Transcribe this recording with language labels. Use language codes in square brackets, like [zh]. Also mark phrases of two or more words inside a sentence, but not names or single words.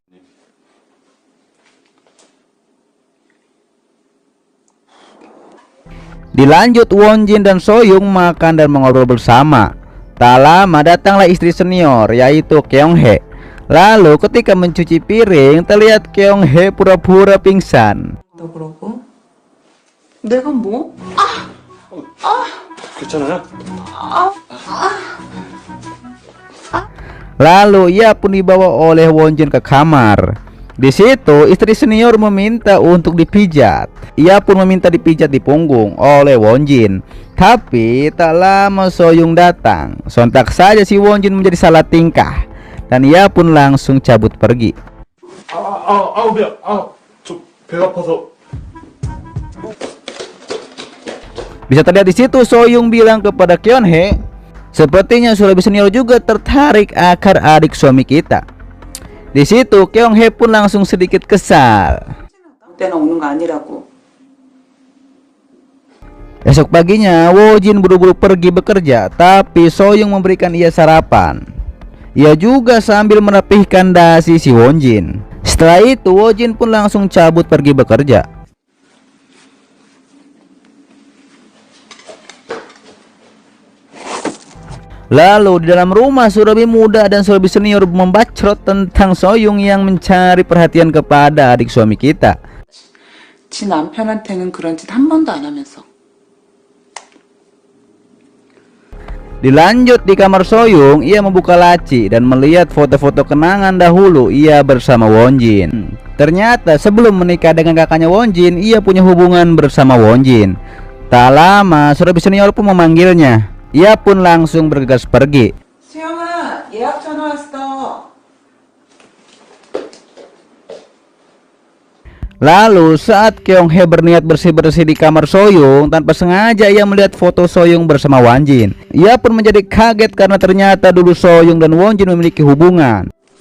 [id] Dilanjut Wonjin dan Soyoung makan dan mengobrol bersama. Tak lama datanglah istri senior, yaitu Kyunghae. Lalu ketika mencuci piring, terlihat Kyunghae pura-pura pingsan. [ko] 너 그러고? 내가 뭐? 괜찮아요? [id] Lalu ia pun dibawa oleh Wonjin ke kamar. Di situ istri senior meminta untuk dipijat. Ia pun meminta dipijat di punggung oleh Wonjin. Tapi tak lama Soyoung datang. Sontak saja si Wonjin menjadi salah tingkah dan ia pun langsung cabut pergi. [ko] 저 배가 아파서. [id] Bisa terlihat di situ Soyoung bilang kepada Kyunghae, sepertinya surabi senior juga tertarik akan adik suami kita. Di situ Kyunghae pun langsung sedikit kesal. [ko] 때나 오는 거 아니라고. [id] Esok paginya Wonjin buru-buru pergi bekerja, tapi Soyoung memberikan ia sarapan. Ia juga sambil merapihkan dasi si Wonjin. Setelah itu Wonjin pun langsung cabut pergi bekerja. Lalu di dalam rumah surabi muda dan surabi senior membacrot tentang Soyoung yang mencari perhatian kepada adik suami kita. [ko] 지 남편한테는 그런 짓 한 번도 안 하면서. [id] Dilanjut di kamar Soyoung, ia membuka laci dan melihat foto-foto kenangan dahulu ia bersama Wonjin. Ternyata sebelum menikah dengan kakaknya Wonjin, ia punya hubungan bersama Wonjin. Tak lama surabi senior pun memanggilnya. Ia pun langsung bergegas pergi. [ko] 수영아, 예약 전화 왔어. [id] Lalu saat Kyunghae berniat bersih-bersih di kamar Soyoung, tanpa sengaja ia melihat foto Soyoung bersama Wonjin. Ia pun menjadi kaget karena ternyata dulu Soyoung dan Wonjin memiliki hubungan.